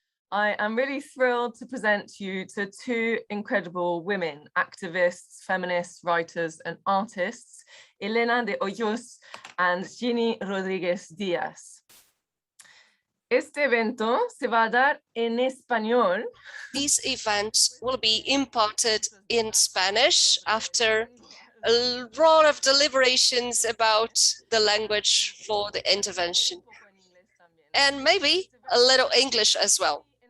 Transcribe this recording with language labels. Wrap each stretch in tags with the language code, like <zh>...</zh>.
<en>I am really thrilled to present you to two incredible women, activists, feminists, writers, and artists, Elena de Hoyos and Kine Rodriguez Diaz.</en> <es>Este evento se va a dar en español.</es> <en>These events will be imparted in Spanish after a lot of deliberations about the language for the intervention, and maybe a little English as well.</en>